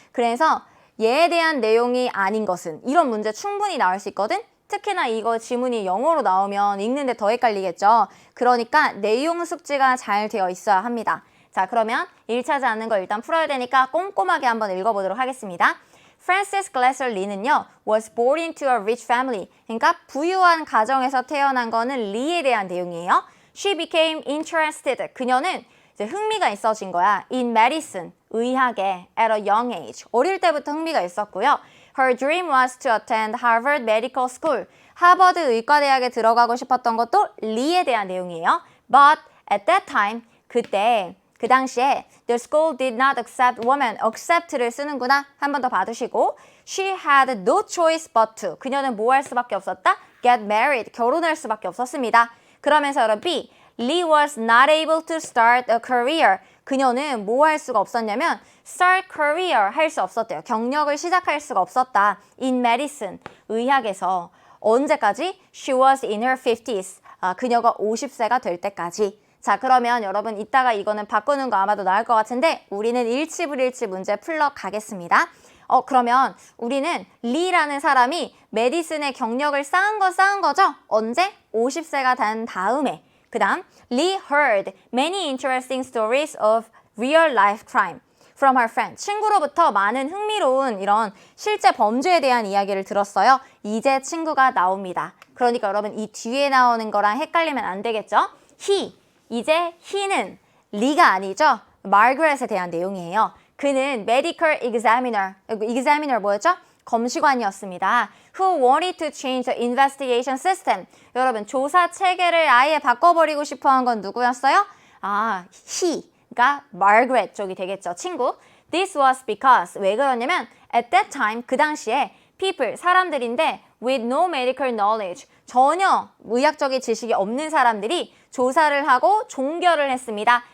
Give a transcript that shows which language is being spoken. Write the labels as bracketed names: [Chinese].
[Korean] 그래서 얘에 대한 내용이 아닌 것은 이런 문제 충분히 나올 수 있거든. 특히나 이거 지문이 영어로 나오면 읽는데 더 헷갈리겠죠. 그러니까 내용 숙지가 잘 되어 있어야 합니다. 자, 그러면 일치하지 않는 거 일단 풀어야 되니까 꼼꼼하게 한번 읽어보도록 하겠습니다. [English] 프란시스 글래서 리는요, was born into a rich family. [Korean] 그러니까 부유한 가정에서 태어난 거는 리에 대한 내용이에요. [English] She became interested. [Korean] 그녀는 이제 흥미가 있어진 거야. [English] in medicine, 의학에 at a young age. [Korean] 어릴 때부터 흥미가 있었고요. [English] Her dream was to attend Harvard Medical School. [Korean] 하버드 의과대학에 들어가고 싶었던 것도 리에 대한 내용이에요. [English] But at that time, [Korean] 그때 그 당시에 [English] the school did not accept women. [Korean] accept를 쓰는구나. 한 번 더 봐두시고 [English] she had no choice but to. [Korean] 그녀는 뭐 할 수밖에 없었다? [English] get married. [Korean] 결혼할 수밖에 없었습니다. 그러면서 여러분 B. [English] Lee was not able to start a career. [Korean] 그녀는 뭐 할 수가 없었냐면 start career 할 수 없었대요. 경력을 시작할 수가 없었다. [English] in medicine. [Korean] 의학에서. 언제까지? [English] She was in her 50s. [Korean] 그녀가 50세가 될 때까지. 자, 그러면 여러분 이따가 이거는 바꾸는 거 아마도 나을 것 같은데 우리는 일치불일치 문제 풀러 가겠습니다. 그러면 우리는 리라는 사람이 메디슨의 경력을 쌓은 거죠? 언제? 50세가 된 다음에. [English] 그 다음, Lee heard many interesting stories of real life crime from her friend. [Korean] 친구로부터 많은 흥미로운 이런 실제 범죄에 대한 이야기를 들었어요. 이제 친구가 나옵니다. 그러니까 여러분 이 뒤에 나오는 거랑 헷갈리면 안 되겠죠? 이제 he는 리가 아니죠. 마거렛에 대한 내용이에요. 그는 medical examiner 뭐였죠? 검시관이었습니다. [English] Who wanted to change the investigation system. [Korean] 여러분, 조사 체계를 아예 바꿔버리고 싶어 한 건 누구였어요? he가 Margaret 쪽이 되겠죠. 친구. This was because, 왜 그러냐면 at that time, 그 당시에 people, 사람들인데 [English] with no medical knowledge, [Korean] 전혀 의학적인 지식이 없는 사람들이 조사를 하고 종결을 했습니다.